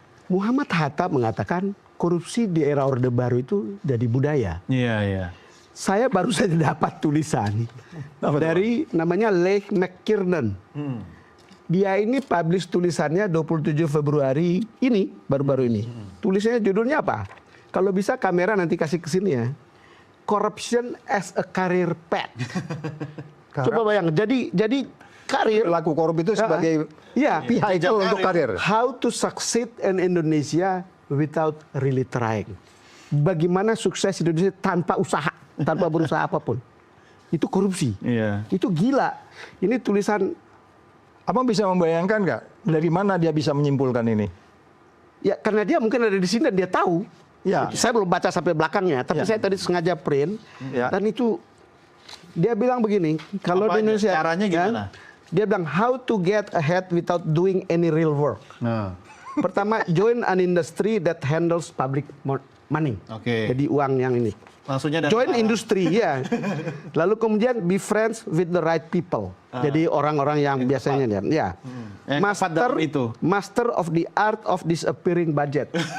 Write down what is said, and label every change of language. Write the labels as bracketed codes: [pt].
[id] Muhammad Hatta mengatakan korupsi di era Orde Baru itu jadi budaya. Iya. Saya baru saja dapat tulisan dari namanya Leigh McKiernan. Dia ini publish tulisannya 27 Februari ini, baru-baru ini. Tulisannya judulnya apa? Kalau bisa kamera nanti kasih ke sini ya. [en] Corruption as a career path. [id] Coba bayang, jadi karir. Pelaku korup itu sebagai vehicle untuk karir. [en] How to succeed in Indonesia without really trying. [id] Bagaimana sukses Indonesia tanpa usaha, tanpa berusaha apapun. Itu korupsi. Iya. Itu gila. Ini tulisan. Abang bisa membayangkan nggak dari mana dia bisa menyimpulkan ini? Ya karena dia mungkin ada di sini dan dia tahu. Ya. Saya belum baca sampai belakangnya, tapi saya tadi sengaja print. Dan itu dia bilang begini, kalau di Indonesia caranya gimana? Dia bilang [en] how to get ahead without doing any real work. [id] Nah. [en] Pertama, join an industry that handles public money. Oke. [id] Jadi uang yang ini. Maksudnya dari Join industri, ya. Lalu kemudian [en] be friends with the right people. [id] Jadi orang-orang yang biasanya ya. Yang tepat dalam itu. [en] Master of the art of disappearing budget.